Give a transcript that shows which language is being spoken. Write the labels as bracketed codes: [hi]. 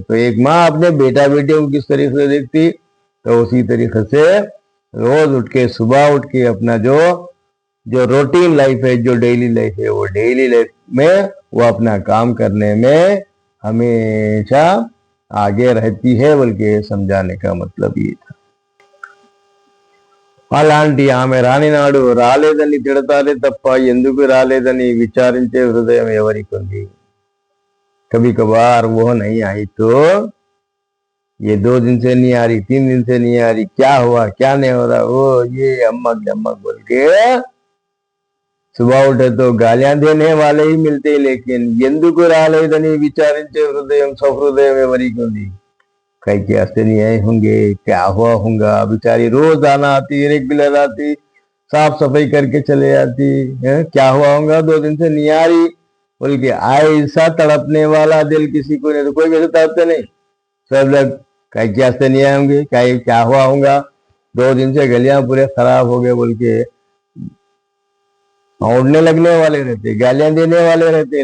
[hi] तो एक माँ अपने बेटा बेटी को किस तरीके से देखती, तो उसी तरीके से रोज उठ के, सुबह उठ के अपना जो रूटीन लाइफ है, जो डेली लाइफ है, वो डेली लाइफ में वो अपना काम करने में हमेशा आगे रहती है। बल्कि समझाने का मतलब ये था। [te] అలాంటి ఆమె రానినాడు రాలేదని తిడతారే తప్ప ఎందుకు రాలేదని విచారించే హృదయం ఎవరికి ఉంది? [hi] कभी कभार वो नहीं आई तो ये 2 दिन से नहीं आ रही, 3 दिन से नहीं आ रही, क्या हुआ, क्या नहीं हो रहा, वो ये अम्मक बोल के सुबह उठे तो गालियां देने वाले ही मिलते। [te] लेकिन ఎందుకు రాలేదని విచారించే హృదయం సహృదయం ఎవరికి ఉంది? [hi] कई के हंसते नहीं आए होंगे, क्या हुआ होगा, बेचारी रोज आना आती, रेगुलर आती, साफ सफाई करके चले जाती है, क्या हुआ होगा 2 दिन से नहीं आ रही बोल के ऐसा तड़पने वाला दिल किसी को नहीं। तो कोई वैसे तड़पते नहीं, सब लोग कई के हंसते नहीं आए होंगे, क्या हुआ होगा, 2 दिन से गलियां पूरे खराब हो गए बोल के उड़ने लगने वाले रहते, गालियां देने वाले रहते।